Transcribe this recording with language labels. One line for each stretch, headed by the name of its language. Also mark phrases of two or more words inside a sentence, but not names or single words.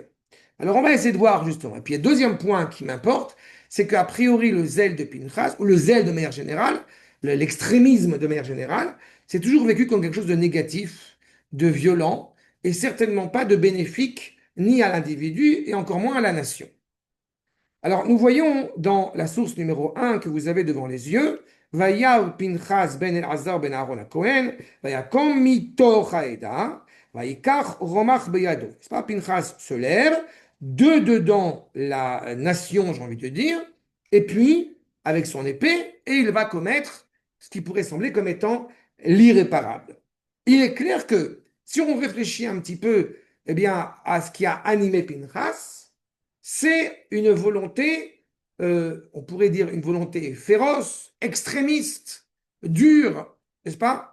French: Alors on va essayer de voir justement. Et puis le deuxième point qui m'importe, c'est qu'a priori le zèle de Pinchas, ou le zèle de manière générale, l'extrémisme de manière générale, c'est toujours vécu comme quelque chose de négatif, de violent, et certainement pas de bénéfique ni à l'individu et encore moins à la nation. Alors nous voyons dans la source numéro un que vous avez devant les yeux,
Hebrew: וירא פינחס בן אלעזר בן אהרן הכהן, ויקם מתוך העדה, ויקח רמח בידו.
French: C'est pas Pinchas se lève, de dedans la nation, j'ai envie de dire, et puis avec son épée, et il va commettre ce qui pourrait sembler comme étant l'irréparable. Il est clair que si on réfléchit un petit peu, eh bien, à ce qui a animé Pinchas, c'est une volonté, on pourrait dire une volonté féroce, extrémiste, dure, n'est-ce pas?